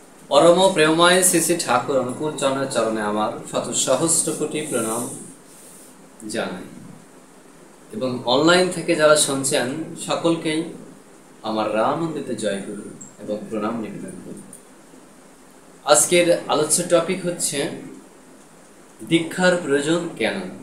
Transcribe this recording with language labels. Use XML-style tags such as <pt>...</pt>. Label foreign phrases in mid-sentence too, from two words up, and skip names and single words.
<bn>পরম প্রেমময় শ্রী শ্রী ঠাকুর অনুকূল চরণ চরণে আমার শত সহস্র কোটি প্রণাম জানাই এবং অনলাইন থেকে যারা শুনছেন সকলকেই আমার রামানন্দিত জয়গুরু এবং প্রণাম নিবেদন করি। আজকের আলোচ্য টপিক হচ্ছে দীক্ষার প্রয়োজন কেন।</bn>